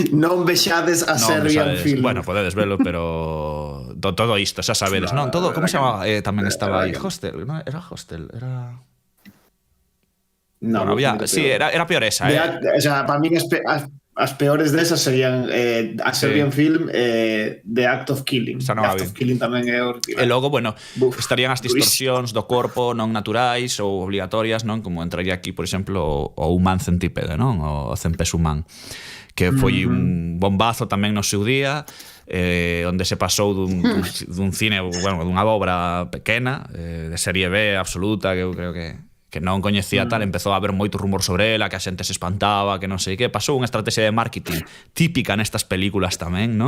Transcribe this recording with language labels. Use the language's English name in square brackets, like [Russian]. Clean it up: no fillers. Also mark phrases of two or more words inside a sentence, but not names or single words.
[Galician] Non vexades a Serbian Film. Bueno, podedes velo, pero... Todo isto, xa sabedes, non? Todo, como se chamaba? Tamén estaba aí. Hostel, non? Era Hostel, era... No, bueno, había, sí, era peor esa. [Spanish] O sea, para mí [Galician] as peores desas serían a Serbian Film, The Act of Killing. The Act of Killing tamén é horrible. E logo, bueno, estarían as distorsións do corpo non naturais ou obligatorias, non? Como entraría aquí, por exemplo, o Human Centípede, non? O Cempés Humán, que foi un bombazo tamén no seu día, onde se pasou dun cine, bueno, dunha obra pequena, de serie B absoluta, que eu creo que non coñecía tal, empezou a haber moito rumor sobre ela, que a xente se espantaba, que non sei que, pasou unha estrategia de marketing típica nestas películas tamén, non?